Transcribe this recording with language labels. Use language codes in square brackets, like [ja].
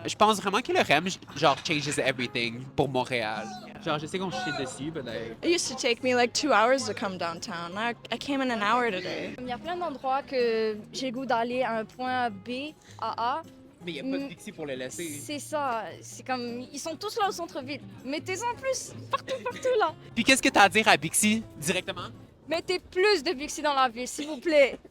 [fr] Je pense vraiment que le REM, genre, [en] changes everything [fr] pour Montréal. Genre, je sais qu'on chie dessus, [en] but like... It used to take me like 2 hours to come downtown. I came in an hour today. [fr] Il y a plein d'endroits que j'ai le goût d'aller à un point B à A. Mais il n'y a pas de Bixi pour le laisser. C'est ça, c'est comme, ils sont tous là au centre-ville. Mettez-en plus, partout là. Puis qu'est-ce que t'as à dire à Bixi, directement? Mettez plus de Bixi dans la ville, s'il vous plaît.